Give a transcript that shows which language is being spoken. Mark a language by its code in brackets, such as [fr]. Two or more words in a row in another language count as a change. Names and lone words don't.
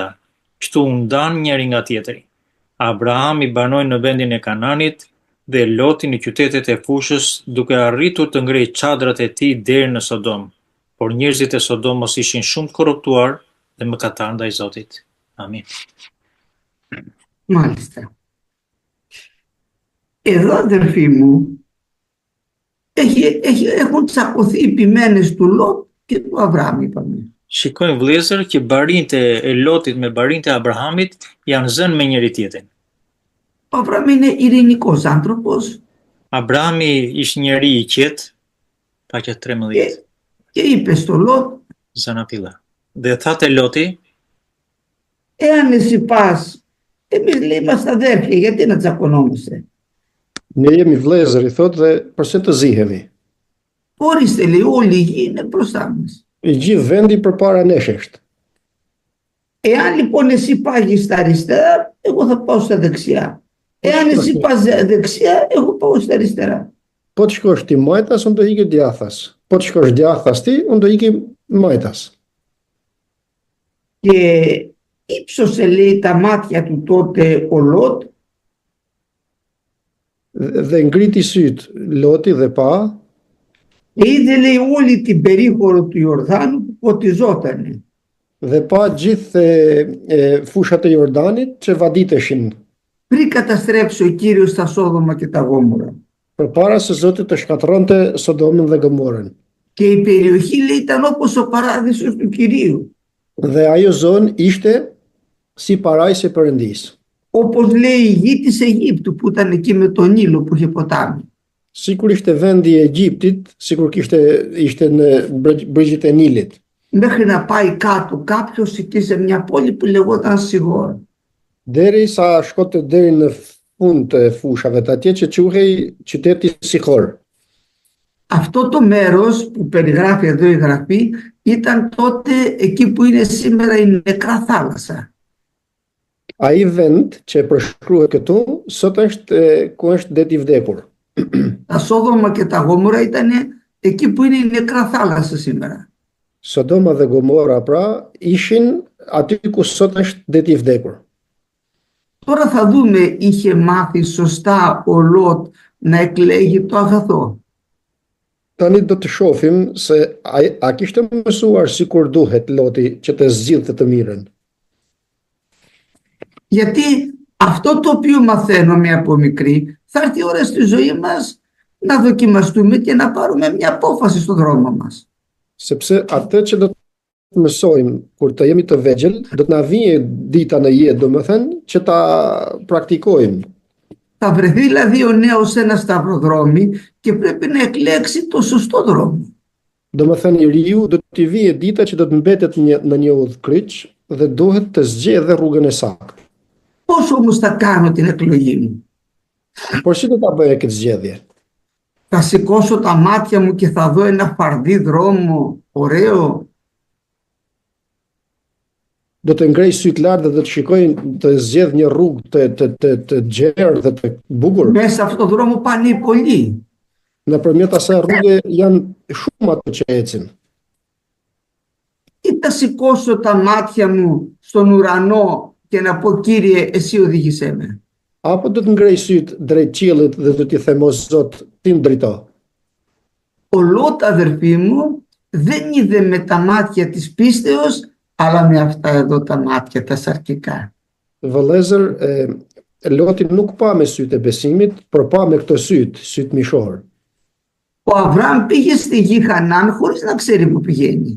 [sq] Kështu u ndan njëri nga tjetri. Abraham i banoi në vendin e Kananit dhe Loti në qytetet e fushës, duke arritur të ngrejë çadrat e tij deri në Sodom. Por njerëzit e Sodomos ishin shumë të korruptuar dhe mëkatar ndaj Zotit. Amin. [el] Μάλιστα. Εδώ, αδερφοί μου, έχουν τσακωθεί οι ποιμένες του Λότ και του Αβραάμ, είπαμε. [sq] Shikojmë vëllezër që barinjtë e Lotit me barinjtë e Abrahamit janë zënë me njëri tjetrin. [el] Ο Αβραάμ είναι ειρηνικός άνθρωπος. [sq] Abrahami ishte njeri i qetë, paqja 13. [el] Και είπε στο Λότ, [sq] Zanafila. Dhe thatë Loti, [el] εάν εσύ πας, εμείς λέει είμαστε αδέρφια, γιατί να τσακωνόμαστε? [sq] Ne jemi vëllezër, i thotë, dhe përse të zihemi? [el] Ορίστε, λέει, όλη η γη είναι μπροστά μας. [sq] I gjithë vendi përpara nesh është. [el] Εάν λοιπόν εσύ πάγεις στα αριστερά, εγώ θα πάω στα δεξιά. Εάν εσύ πας δεξιά, εγώ πάω στα αριστερά. [sq] Po të shkosh ti majtas, unë do iki djathtas. Po të shkosh djathtas ti, unë do iki majtas. [el] Και ύψωσε, λέει, τα μάτια του τότε ο Λότ [sq] Dhe ngriti syt Loti dhe pa, [el] και είδε, λέει, όλη την περίχωρο του Ιορδάνου που ποτιζότανε. [sq] dhe pa gjithë fushat e Jordanit që vaditeshin, [el] Πριν καταστρέψει ο Κύριος τα Σόδομα και τα Γόμορα. [sq] përpara se Zoti të shkatërronte Sodomën dhe Gomorën. [el] Και η περιοχή, λέει, ήταν όπως ο παράδεισος του Κυρίου. [sq] Dhe ajo zonë ishte si parajsi i Perëndisë. [el] Όπως λέει η γη της Αιγύπτου που ήταν εκεί με τον Νείλο που είχε ποτάμι. [sq] Sikur ishte vendi i Egjiptit, sikur ishte në brigjet e Nilit. [el] Μέχρι να πάει κάτω κάποιος εκεί σε μια πόλη που λεγόταν Σιγόρ. [sq] Deri sa shkote deri në fund të fushave të atje që quhej qyteti Sikhor. [el] Αυτό το μέρος που περιγράφει εδώ η Γραφή ήταν τότε εκεί που είναι σήμερα η Νεκρά Θάλασσα. [sq] Ai vend që përshkruhet këtu, sot është ku është deti i vdekur. [el] Τα Σόδομα και τα Γόμορα ήταν εκεί που είναι η Νεκρά Θάλασσα σήμερα. [sq] Sodoma dhe Gomora pra ishin aty ku sot është deti i vdekur. [el] Τώρα θα δούμε, είχε μάθει σωστά ο Λότ να εκλέγει το αγαθό. [sq] Tani do të shohim se a kishte mësuar sikur duhet Loti që të zgjidhte të mirën. [el] Γιατί αυτό το οποίο μαθαίνουμε από μικρή, θα έρθει η ώρα στη ζωή μας να δοκιμαστούμε και να πάρουμε μια απόφαση στον δρόμο μας. [sq] Sepse atë që do të mësojmë kur të jemi të vegjël, do të na vijë dita në jetë, domethënë, që ta praktikojmë. [el] Θα βρεθεί δηλαδή ο νέος σε ένα σταυροδρόμι και πρέπει να εκλέξει το σωστό δρόμο. [sq] Domethënë njeriu do t'i vijë dita që do të mbetet në një udhkryq dhe duhet të zgjedhë rrugën e saktë. [el] Πώς όμως θα κάνω την εκλογή μου? [sq] Por si do ta bëja këtë zgjedhje? [el] Θα σηκώσω τα μάτια μου και θα δω ένα φαρδί δρόμο ωραίο? [sq] Do të ngrej syt lart dhe do të shikoj të zgjedh një rrugë të gjerë dhe të bukur. [el] Μέσα σε αυτόν τον δρόμο πάνε οι πολλοί. [sq] Nëpërmjet asaj rruge janë shumë ato që ecin. [el] Ή θα σηκώσω τα μάτια μου στον ουρανό και να πω Κύριε εσύ οδήγησέ με? [sq] Apo do të ngrej syt drejt qiellit dhe do t'i them o Zot, ti më drejto. [el] Ο Λότ, αδερφοί μου, δεν είδε με τα μάτια της πίστεως, αλλά με αυτά εδώ τα μάτια τα σαρκικά. [sq] Vëllezër, Loti nuk pa me sytë e besimit, por pa me këto sytë mishor. [el] Ο Αβραάμ πήγε στη γη Χανάν χωρίς να ξέρει που πηγαίνει.